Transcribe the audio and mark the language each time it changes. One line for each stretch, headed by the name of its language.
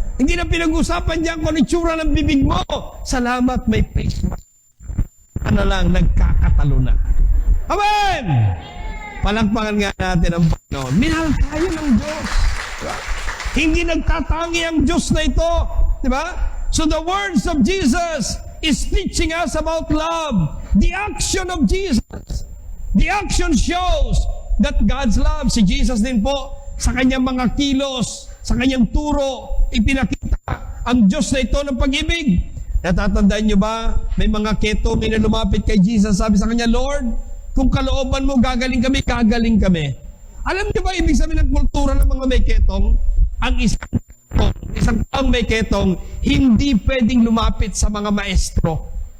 Filipino: Hindi na pinag-uusapan dyan kung itsura ng bibig mo. Salamat, may face mask. Ano lang, nagkakatalo na. Amen! Palakpakan nga natin ang Panginoon. Minahal tayo ng Diyos. Diba? Hindi nagtatangi ang Diyos na ito. Diba?
English: So the words of Jesus is teaching us about love. The action of Jesus. The action shows that God's love.
Filipino: Si Jesus din po, sa kanyang mga kilos, sa kanyang turo, ipinakita ang Diyos na ito ng pag-ibig. Natatandaan nyo ba, may mga ketong na lumapit kay Jesus, sabi sa kanya, Lord, kung kalooban mo, gagaling kami, gagaling kami. Alam nyo ba, ibig sabihin ng kultura ng mga may ketong? Ang isang taong may ketong, hindi pwedeng lumapit sa mga maestro.